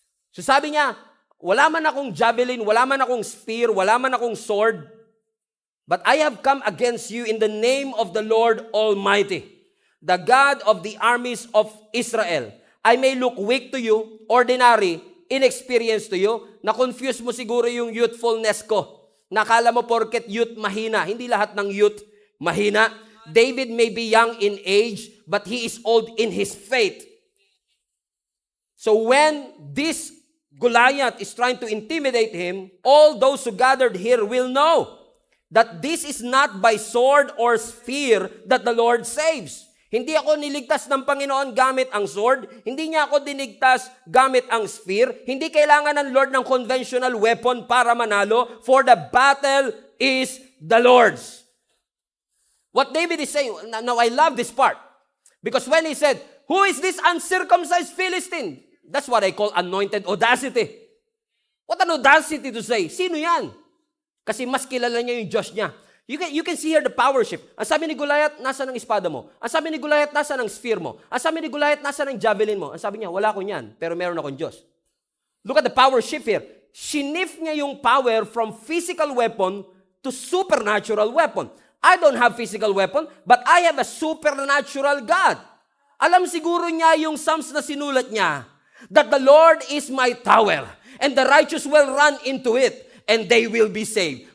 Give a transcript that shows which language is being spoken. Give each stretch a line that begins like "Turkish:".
Filipino: So sabi niya, wala man akong javelin, wala man akong spear, wala man akong sword,
English: but I have come against you in the name of the Lord Almighty, the God of the armies of Israel. I may look weak to you, ordinary, inexperienced to you,
Filipino: na-confuse mo siguro yung youthfulness ko. Nakala mo porket youth mahina. Hindi lahat ng youth mahina.
English: David may be young in age, but he is old in his faith. So when this Goliath is trying to intimidate him, all those who gathered here will know that this is not by sword or spear that the Lord saves.
Filipino: Hindi ako niligtas ng Panginoon gamit ang sword. Hindi niya ako dinigtas gamit ang spear. Hindi kailangan ng Lord ng conventional weapon para manalo,
English: for the battle is the Lord's. What David is saying, now I love this part. Because when he said, who is this uncircumcised Philistine? That's what I call anointed audacity. What an audacity to say.
Filipino: Sino yan? Kasi mas kilala niya yung Diyos niya.
English: You can see here the power shift.
Filipino: Ang sabi ni Goliath, nasa ng espada mo. Ang sabi ni Goliath, nasa ng spear mo. Ang sabi ni Goliath, nasa ng javelin mo. Ang sabi niya, wala ko niyan, pero meron akong Diyos.
English: Look at the power shift here.
Filipino: Shinif niya yung
English: power from physical weapon to supernatural weapon. I don't have physical weapon, but I have a supernatural God.
Filipino: Alam siguro niya yung Psalms na sinulat niya,
English: that the Lord is my tower, and the righteous will run into it, and they will be saved.